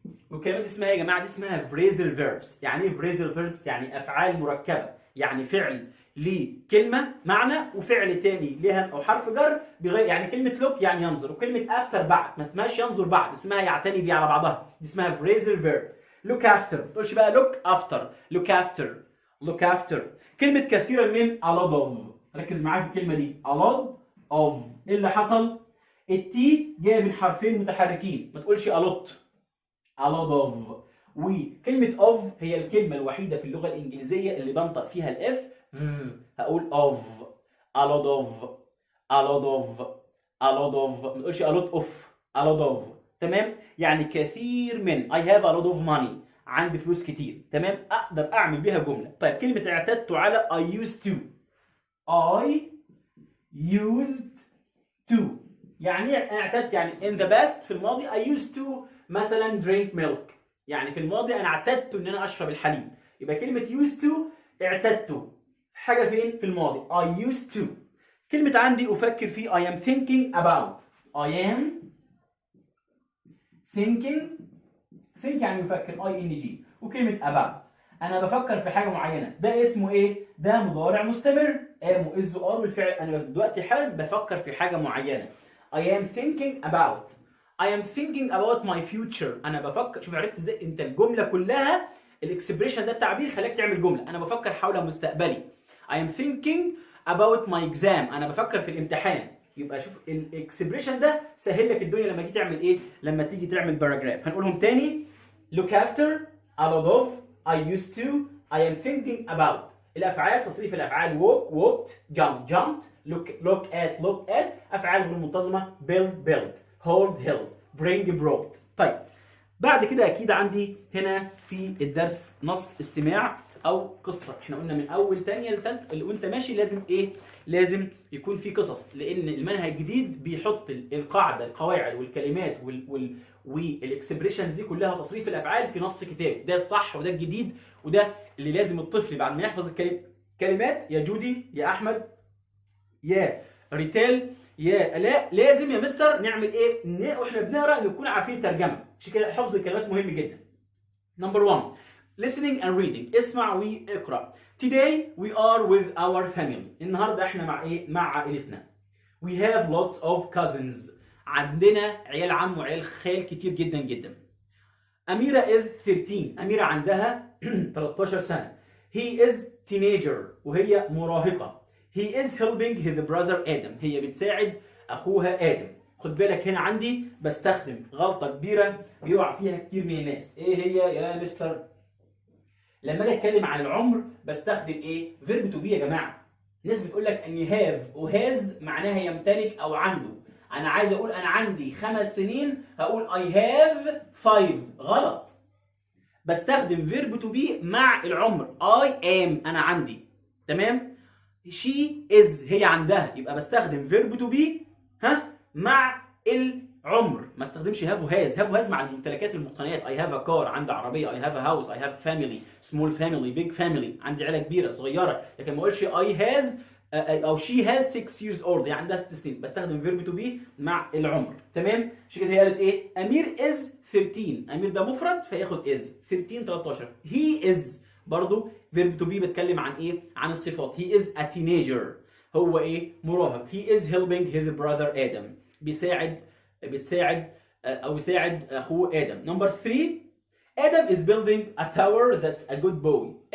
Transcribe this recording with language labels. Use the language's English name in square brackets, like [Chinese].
[Arabic] وكلمات اسمها ايه يا جماعه؟ دي اسمها phrasal verbs. يعني ايه phrasal verbs؟ يعني افعال مركبه، يعني فعل ليه كلمه معنى وفعل تاني ليها او حرف جر بغير. يعني كلمه look يعني ينظر، وكلمه after بعد، ما اسمهاش ينظر بعد، اسمها يعتني بيه على بعضها، دي اسمها phrasal verb. [English] look after، [Arabic] ما تقولش بقى [English] look after، look after، look after. [Arabic] كلمه كثيرا من [English] a lot of، [Arabic] ركز معايا في الكلمه دي، a lot of. ايه اللي حصل؟ التي جايه من حرفين متحركين، ما تقولش a lot، [English] a lot of. وكلمة of هي الكلمة الوحيدة في اللغة الإنجليزية اللي بنطق فيها الإف، هقول of، a lot of، a lot of، a lot of، [Arabic] ما تقولش [English] a lot of، a lot of. [Arabic] تمام؟ يعني كثير من، [English] I have a lot of money، [Arabic] عندي فلوس كتير. تمام؟ أقدر أعمل بيها جملة. طيب كلمة اعتدت على [English] I used to، [Arabic] I used to، يعني ايه اعتدت؟ يعني [English] in the past [Arabic] في الماضي I used to مثلا [English] drink milk، [Arabic] يعني في الماضي انا اعتدت ان انا اشرب الحليب. يبقى كلمه used to اعتدت حاجه فين؟ في الماضي I used to. كلمه عندي افكر في [English] I am thinking about، I am thinking، think [Arabic] يعني يفكر [English] ing. [Arabic] وكلمه about انا بفكر في حاجه معينه، ده اسمه ايه؟ ده مضارع مستمر، am و is و are بالفعل. انا دلوقتي حالا بفكر في حاجه معينه. [English] I am thinking about، I am thinking about my future. [Arabic] انا بفكر. شوف عرفت ازاي انت الجمله كلها الاكسبريشن ده التعبير خلاك تعمل جمله. انا بفكر حول مستقبلي. [English] I am thinking about my exam، [Arabic] انا بفكر في الامتحان. يبقى شوف الاكسبريشن ده سهل لك الدنيا لما تيجي تعمل ايه؟ لما تيجي تعمل باراجراف. هنقولهم تاني: [English] look after، a lot of، I used to، I am thinking about. [Arabic] الافعال، تصريف الافعال [English] walk walked، jump jumped، look at. [Arabic] افعال غير منتظمه: [English] build built، hold held، bring brought. [Arabic] طيب بعد كده اكيد عندي هنا في الدرس نص استماع او قصه. احنا قلنا من اول تانية لتالت اللي وانت ماشي لازم ايه؟ لازم يكون في قصص، لان المنهج الجديد بيحط القاعده، القواعد والكلمات والاكسبريشنز دي كلها، تصريف الافعال في نص كتاب. ده الصح وده الجديد، وده اللي لازم الطفل بعد ما يحفظ الكلمات يا جودي يا احمد يا ريتال يا الاء، لازم يا مستر نعمل ايه؟ واحنا بنقرا نكون عارفين ترجمه. عشان كده حفظ الكلمات مهم جدا. نمبر 1 [English] listening and reading، [Arabic] اسمع واقرا. [English] Today we are with our family، [Arabic] النهارده احنا مع ايه؟ مع عائلتنا. [English] We have lots of cousins، [Arabic] عندنا عيال عم وعيال خال كتير جدا جدا. أميرة is 13، أميرة عندها 13 سنة. [English] He is teenager، [Arabic] وهي مراهقة. [English] He is helping his brother آدم، [Arabic] هي بتساعد أخوها [English] آدم. [Arabic] خد بالك هنا عندي بستخدم غلطة كبيرة بيقع فيها كتير من الناس. إيه هي يا مستر؟ لما أجي أتكلم عن العمر بستخدم إيه؟ فيرب تو بي يا جماعة. الناس بتقول لك إن have وهاز معناها يمتلك أو عنده. أنا عايز أقول أنا عندي 5 سنين، هقول [English] I have 5. [Arabic] غلط. بستخدم فيرب تو بي مع العمر. I am انا عندي. تمام؟ she is هي عندها، يبقى بستخدم فيرب تو بي مع العمر. ما استخدمش have و has. have و has مع الممتلكات المقتنيات. [English] I have a car [Arabic] عندي عربيه. [English] I have a house. I have family. small family big family [Arabic] عندي عيله كبيره صغيره. لكن ما اقولش I has او [English] she has 6 years old [Arabic] يعني عندها 6 سنين. بستخدم فيرب تو بي مع العمر. تمام؟ عشان كده هي قالت ايه؟ امير is 13. امير ده مفرد فياخد is. 13 13. he is برضو فيرب تو بي بتكلم عن ايه؟ عن الصفات. [English] he is a teenager [Arabic] هو ايه؟ مراهق. [English] he is helping his brother Adam [Arabic] بتساعد او بيساعد اخوه ادم. [English] Number 3 ادم is building a tower that's a good boy.